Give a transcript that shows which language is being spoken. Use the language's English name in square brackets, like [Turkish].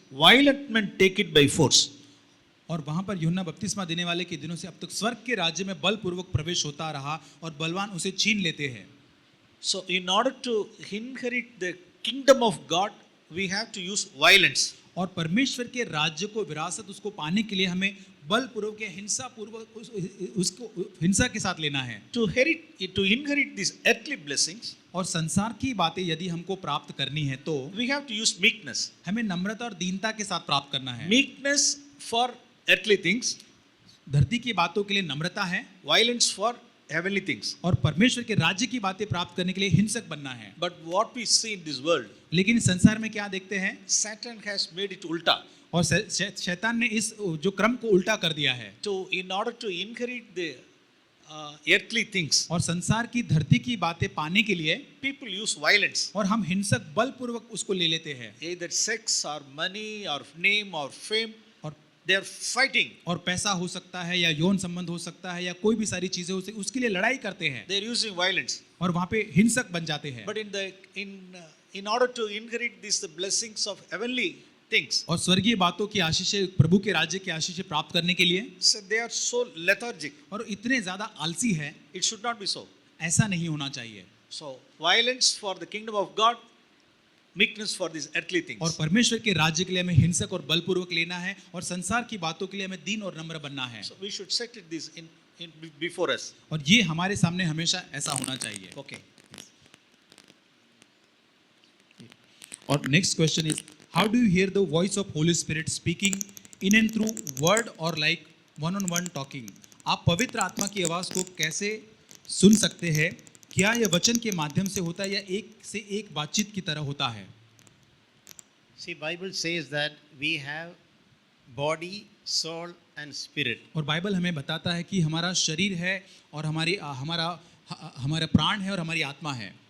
[English] Violent men take it by force. [Hindi] और वहां पर यूहन्ना बपतिस्मा देने वाले के दिनों से अब तक स्वर्ग के राज्य में बलपूर्वक प्रवेश होता रहा और बलवान उसे छीन लेते हैं. [English] So, in order to inherit the kingdom of God, we have to use violence. [Hindi] और परमेश्वर के राज्य को विरासत उसको पाने के लिए हमें बलपूर्वक या हिंसा पूर्वक उसको हिंसा के साथ लेना है. [English] To inherit these earthly blessings, [Hindi] और संसार की बातें यदि हमको प्राप्त करनी है तो [English] we have to use meekness. [Hindi] हमें नम्रता और दीनता के साथ प्राप्त करना है. [English] Meekness for earthly things, [Hindi] धरती की बातों के लिए नम्रता है [English] violence for heavenly things. [Hindi] और परमेश्वर के राज्य की बातें प्राप्त करने के लिए हिंसक बनना है. [English] But what we see in this world, [Hindi] लेकिन इस संसार में क्या देखते हैं? [English] Satan has made it ulta. [Hindi] और शैतान ने इस जो क्रम को उल्टा कर दिया है. [English] In order to inherit the earthly things, [Hindi] और संसार की धरती की बातें पाने के लिए [English] people use violence. [Hindi] और हम हिंसक बलपूर्वक उसको ले लेते हैं. [English] Either sex or money or name or fame, [Hindi] और [English] they are fighting. [Hindi] और पैसा हो सकता है या यौन संबंध हो सकता है या कोई भी सारी चीजें हो सकती, उसके लिए लड़ाई करते हैं [English] They are using violence. [Hindi] और वहां पे हिंसक बन जाते हैं. [English] But in order to inherit these blessings of heavenly things, [Hindi] और स्वर्गीय बातों की आशीषें, प्रभु के राज्य की आशीषें प्राप्त करने के लिए, [English] so they are so lethargic. [Hindi] और इतने ज्यादा आलसी है, [English] It should not be so. [Hindi] ऐसा नहीं होना चाहिए. [English] So violence for the kingdom of God, meekness for these earthly [Hindi] और [English] things. [Hindi] परमेश्वर के राज्य के लिए हमें हिंसक और बलपूर्वक लेना है और संसार की बातों के लिए हमें दीन और नम्र बनना है. [English] So we should set it this in before us. [Hindi] और ये हमारे सामने हमेशा ऐसा होना चाहिए. [English] Okay. और next question is, how do you hear the voice of holy spirit speaking in and through word और like one on one talking? [Hindi] आप पवित्र आत्मा की आवाज को कैसे सुन सकते हैं? क्या यह वचन के माध्यम से होता है या एक से एक बातचीत की तरह होता है? [English] See, Bible says that we have body, soul and spirit. [Hindi] और बाइबल हमें बताता है कि हमारा शरीर है और हमारा प्राण है और हमारी आत्मा है.